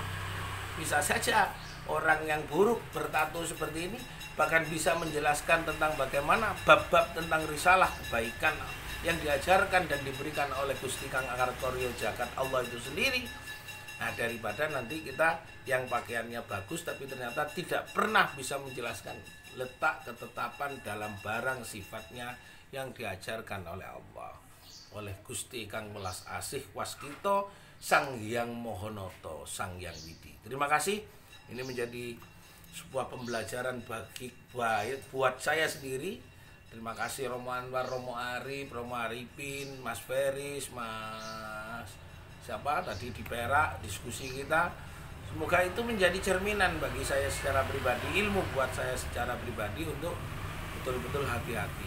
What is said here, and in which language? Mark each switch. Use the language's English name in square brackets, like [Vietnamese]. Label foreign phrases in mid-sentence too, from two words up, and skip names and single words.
[Indonesian] Bisa saja orang yang buruk bertato seperti ini bahkan bisa menjelaskan tentang bagaimana bab-bab tentang risalah kebaikan yang diajarkan dan diberikan oleh Gusti Kang Akaryo Jagat Allah itu sendiri. Nah, daripada nanti kita yang pakaiannya bagus tapi ternyata tidak pernah bisa menjelaskan letak ketetapan dalam barang sifatnya yang diajarkan oleh Allah, oleh Gusti Kang [Javanese] welas asih waskito [Indonesian] Sang Hyang Mohonoto, Sang Hyang Widi. Terima kasih. Ini menjadi sebuah pembelajaran buat saya sendiri. Terima kasih Romo Anwar, Romo Arif, Romo Arifin, Mas Feris, Mas siapa tadi di Perak, diskusi kita. Semoga itu menjadi cerminan bagi saya secara pribadi, ilmu buat saya secara pribadi untuk betul-betul hati-hati.